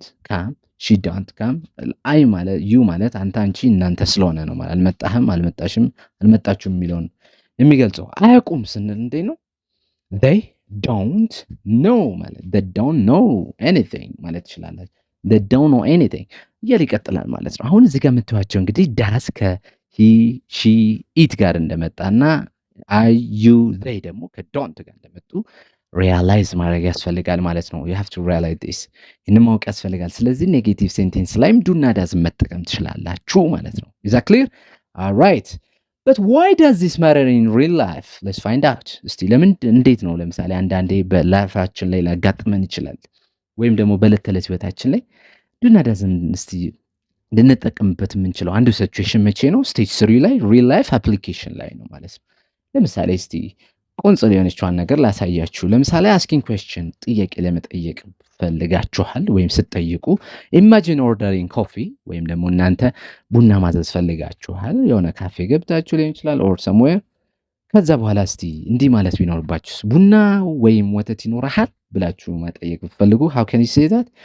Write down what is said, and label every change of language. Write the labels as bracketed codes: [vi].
[en] come she don't come [am] አይ ማለት you ማለት አንተ አንቺ እናንተ ስለሆነ ነው ማለት አልመጣህም አልመጣችሁም የሚለውን የሚገልጸው። አያውቁም ስንል እንዴ ነው [en] they don't know [am] ማለት [en] they don't know anything [am] ማለት ትችላላችሁ። they don't know anything እያለ ይቀጥላል ማለት ነው። አሁን እዚህ ጋር የምትዋቸው እንግዲህ ዳስ he she it ጋር እንደመጣና I you they ደግሞ ከዶንት ጋር እንደመጡ ሪያላይዝ ማድረግ ያስፈልጋል ማለት ነው። [en] you have to realize this [am] ይህን ማወቅ ያስፈልጋል። ስለዚህ ኔጌቲቭ ሴንቴንስ ላይም ዱና ዳዝ መጠቀም ትችላላችሁ ማለት ነው። [en] is that clear? all right but why does this matter in real life? let's find out [am] እስቲ ለምን እንዴት ነው ለምሳሌ አንዳንዴ በላይፋችን ላይ ሊያጋጥመን ይችላል ወይም ደግሞ በዕለት ተዕለት ህይወታችን ላይ ዱና ዳዝን እስቲ ልንጠቀምበት የምንችለው አንዱ ሲቹዌሽን መቼ ነው? ስቴጅ 3 ላይ ሪል ላይፍ አፕሊኬሽን ላይ ነው ማለት ነው። ለምሳሌ እስቲ ቁንጽል የሆነችዋን ነገር ላሳያችሁ። ለምሳሌ አስኪንግ ኩዌስችን ጥያቄ ለመጠየቅ ፈልጋችኋል ወይም ስትጠይቁ [en] ኢማጂን ኦርደሪንግ ኮፊ [am] ወይም ደግሞ እናንተ ቡና ማዘዝ ፈልጋችኋል የሆነ ካፌ ገብታችሁ ሊሆን ይችላል ኦር ሰምዌር ከዛ በኋላ እስቲ እንዲህ ማለት ቢኖርባችሁ ቡና ወይም ወተት ይኖርሃል ብላችሁ መጠየቅ ብትፈልጉ [en] how can you say that?